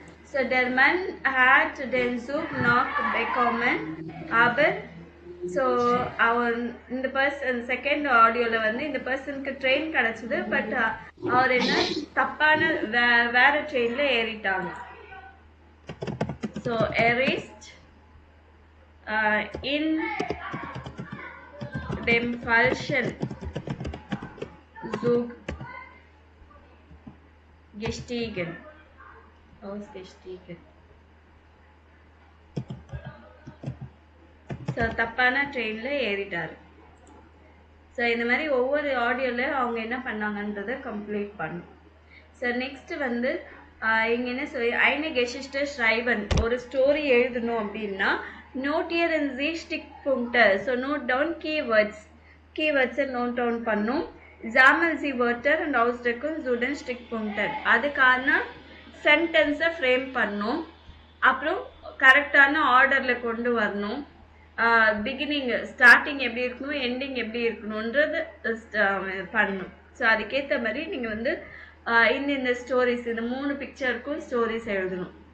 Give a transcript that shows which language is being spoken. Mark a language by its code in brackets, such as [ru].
[de] So der Mann hat den Zug noch bekommen, aber [ta] so அவன் இந்த person second ஆடியோவில் வந்து இந்த பர்சனுக்கு ட்ரெயின் கிடச்சிது, பட் அவர் என்ன தப்பான வேற ட்ரெயினில் ஏறிட்டாங்க. [de] ஸோ erist in dem falschen Zug gestiegen. Ausgestiegen. [ta] So தப்பான ட்ரெயினில் ஏறிட்டார். ஸோ இந்த மாதிரி ஒவ்வொரு ஆடியோவில் அவங்க என்ன பண்ணாங்கன்றதை கம்ப்ளீட் பண்ணும். ஸோ நெக்ஸ்ட் வந்து இங்கே என்ன சொல்லி [de] eine Geschichte schreiben, [ta] ஒரு ஸ்டோரி எழுதணும் அப்படின்னா [de] notieren Sie Stichpunkte. [ta] So note down கீவேர்ட்ஸை note down பண்ணும். [de] sammeln Sie Wörter und Ausdrücke suchen Stichpunkte. [ta] அதுக்கான சென்டென்ஸை ஃப்ரேம் பண்ணும். அப்புறம் கரெக்டான ஆர்டரில் கொண்டு வரணும். பிகினிங் ஸ்டார்டிங் எப்படி இருக்கணும், எண்டிங் எப்படி இருக்கணுன்றது பண்ணணும். ஸோ அதுக்கேற்ற மாதிரி நீங்கள் வந்து இந்த ஸ்டோரிஸ், இந்த 3 பிக்சருக்கும் ஸ்டோரிஸ் எழுதணும்.